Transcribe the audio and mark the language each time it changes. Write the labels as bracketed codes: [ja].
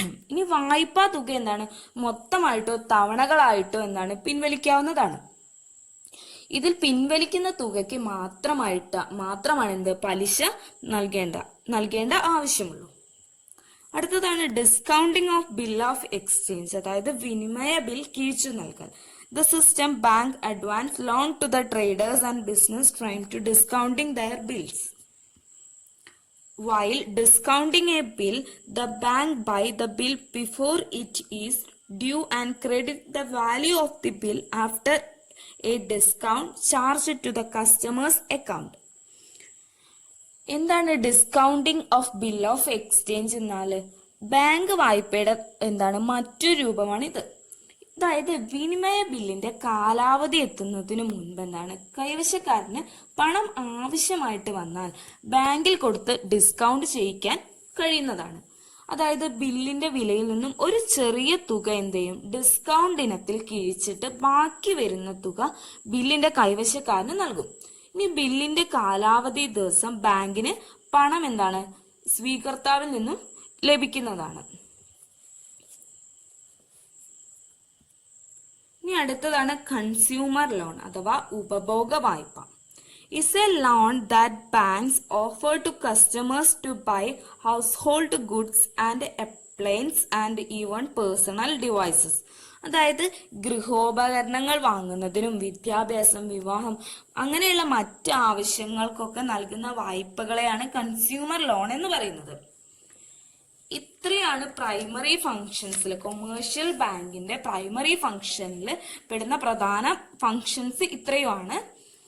[ml] ഇനി വായ്പാ തുക മൊത്തമായിട്ടോ തവണകളായിട്ടോ പിൻവലിക്കാവുന്നതാണ്. ഇതിൽ പിൻവലിക്കുന്ന തുകയ്ക്ക് മാത്രമാണ് പലിശ നൽകേണ്ട ആവശ്യമുള്ളൂ. അടുത്തതാണ് discounting of bill of exchange, അതായത് വിനിമയ ബിൽ കിഴിച്ചു നൽകൽ. [en] The system bank advance loan to the traders and business trying to discounting their bills. While discounting a bill, the bank buy the bill before it is due and credit the value of the bill after a discount charged to the customer's account. [ml] എന്താണ് discounting of bill of exchange എന്നാൽ bank വായ്പയുടെ മറ്റൊരു രൂപമാണിത്. അതായത് വിനിമയ ബില്ലിന്റെ കാലാവധി എത്തുന്നതിന് മുൻപ് കൈവശക്കാരന് പണം ആവശ്യമായിട്ട് വന്നാൽ ബാങ്കിൽ കൊടുത്ത് ഡിസ്കൗണ്ട് ചെയ്യിക്കാൻ കഴിയുന്നതാണ്. അതായത് ബില്ലിന്റെ വിലയിൽ നിന്നും ഒരു ചെറിയ തുക ഡിസ്കൗണ്ട് ഇനത്തിൽ കിഴിച്ചിട്ട് ബാക്കി വരുന്ന തുക ബില്ലിന്റെ കൈവശക്കാരന് നൽകും. ഇനി ബില്ലിന്റെ കാലാവധി ദിവസം ബാങ്കിന് പണം സ്വീകർത്താവിൽ നിന്നും ലഭിക്കുന്നതാണ്. ഇനി അടുത്തതാണ് കൺസ്യൂമർ ലോൺ അഥവാ ഉപഭോഗ വായ്പ. [en] Is a loan that banks offer to customers to buy household goods and appliances and even personal devices. [ml] അതായത് ഗൃഹോപകരണങ്ങൾ വാങ്ങുന്നതിനും വിദ്യാഭ്യാസം, വിവാഹം അങ്ങനെയുള്ള മറ്റ് ആവശ്യങ്ങൾക്കൊക്കെ നൽകുന്ന വായ്പകളെയാണ് കൺസ്യൂമർ ലോൺ എന്ന് പറയുന്നത്. ഇത്രയാണ് പ്രൈമറി ഫങ്ഷൻസിൽ, കൊമേഴ്ഷ്യൽ ബാങ്കിന്റെ പ്രൈമറി ഫങ്ഷനിൽ പെടുന്ന പ്രധാന ഫങ്ഷൻസ് ഇത്രയുമാണ്.